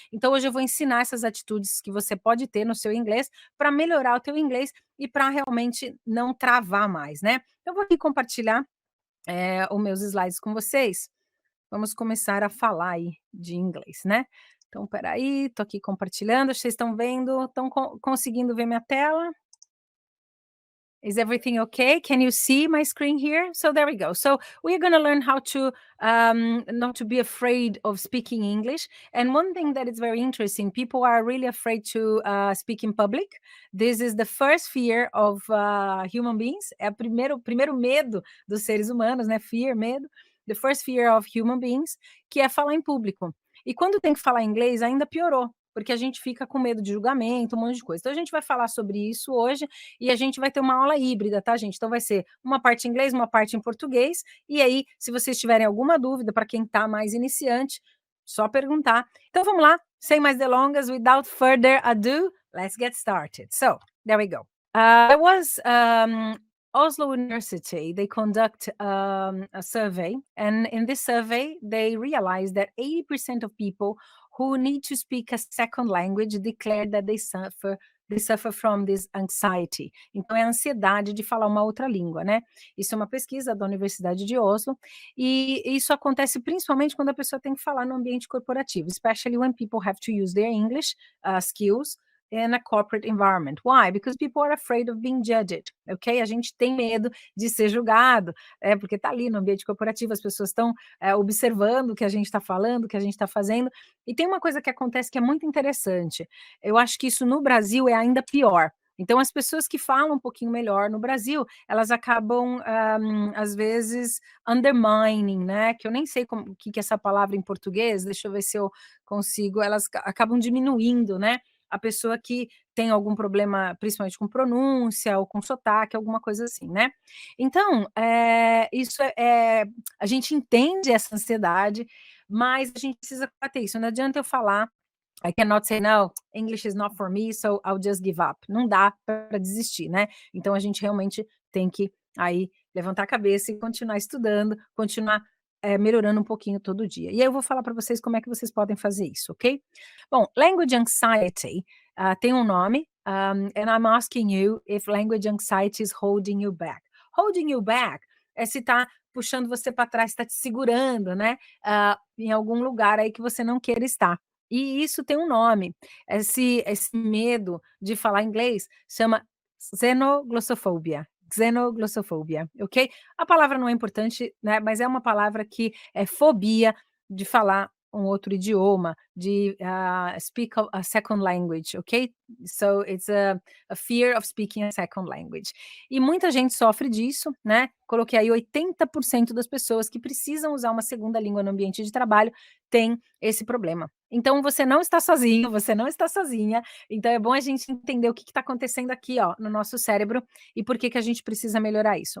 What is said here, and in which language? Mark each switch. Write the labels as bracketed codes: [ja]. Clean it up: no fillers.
[pt] Então hoje eu vou ensinar essas atitudes que você pode ter no seu inglês, para melhorar o teu inglês e para realmente não travar mais, né. Eu vou aqui compartilhar, os meus slides com vocês. Vamos começar a falar aí de inglês, né. Então espera aí, estou aqui compartilhando, vocês estão vendo, estão conseguindo ver minha tela? [en] Is everything okay? Can you see my screen here? So there we go. So we're going to learn how to not to be afraid of speaking English. And one thing that is very interesting, people are really afraid to speak in public. This is the first fear of human beings. [pt] É o primeiro medo dos seres humanos, né? Fear, medo. [en] The first fear of human beings, [pt] que é falar em público. E quando tem que falar inglês, ainda piorou, porque a gente fica com medo de julgamento, um monte de coisa. Então a gente vai falar sobre isso hoje e a gente vai ter uma aula híbrida, tá, gente? Então vai ser uma parte em inglês, uma parte em português, e aí, se vocês tiverem alguma dúvida, para quem está mais iniciante, só perguntar. Então vamos lá, sem mais delongas, [en] without further ado, let's get started. So, there we go. There was Oslo University, they conduct a survey, and in this survey, they realized that 80% of people who need to speak a second language declare that they suffer from this anxiety. [pt] Então, é a ansiedade de falar uma outra língua, né? Isso é uma pesquisa da Universidade de Oslo, e isso acontece principalmente quando a pessoa tem que falar no ambiente corporativo, [en] especially when people have to use their English skills in a corporate environment. Why? Because people are afraid of being judged, ok? [pt] A gente tem medo de ser julgado, porque está ali no ambiente corporativo, as pessoas estão observando o que a gente está falando, o que a gente está fazendo, e tem uma coisa que acontece que é muito interessante, eu acho que isso no Brasil é ainda pior. Então, as pessoas que falam um pouquinho melhor no Brasil, elas acabam, às vezes, undermining, né? Que eu nem sei o que é essa palavra em português, deixa eu ver se eu consigo, elas acabam diminuindo, né? A pessoa que tem algum problema, principalmente com pronúncia ou com sotaque, alguma coisa assim, né? Então, isso a gente entende essa ansiedade, mas a gente precisa combater isso. Não adianta eu falar, [en] I cannot say, no, English is not for me, so I'll just give up. [pt] Não dá para desistir, né? Então, a gente realmente tem que aí levantar a cabeça e continuar estudando, continuar melhorando um pouquinho todo dia. E aí eu vou falar para vocês como é que vocês podem fazer isso, ok? [en] Bom, language anxiety [pt] tem um nome, [en] and I'm asking you if language anxiety is holding you back. Holding you back [pt] é se está puxando você para trás, está te segurando, né? Em algum lugar aí que você não queira estar. E isso tem um nome. Esse medo de falar inglês chama xenoglossofobia. Xenoglossofobia, ok? A palavra não é importante, né? Mas é uma palavra que é fobia de falar um outro idioma, de [en] speak a second language, [pt] ok? [en] So it's a fear of speaking a second language. [pt] E muita gente sofre disso, né? Coloquei aí 80% das pessoas que precisam usar uma segunda língua no ambiente de trabalho tem esse problema. Então você não está sozinho, você não está sozinha. Então é bom a gente entender o que está acontecendo aqui, ó, no nosso cérebro e por que a gente precisa melhorar isso.